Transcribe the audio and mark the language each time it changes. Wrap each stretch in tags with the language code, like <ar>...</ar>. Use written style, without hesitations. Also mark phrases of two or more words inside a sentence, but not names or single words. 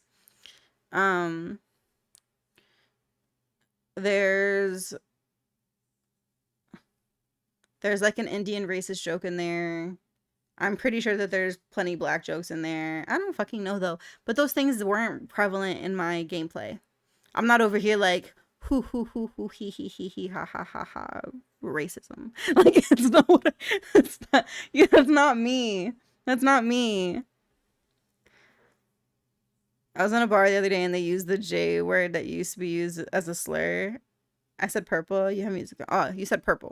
<en>Um, there's like an Indian racist joke in there. I'm pretty sure that there's plenty black jokes in there. I don't fucking know though. But those things weren't prevalent in my gameplay. I'm not over here like hoo he ha ha ha ha racism. Like it's not what it's not yeah, that's not me. That's not me. I was in a bar the other day and they used the J word that used to be used as a slur. I said purple. You have music. Oh, you said purple.</en>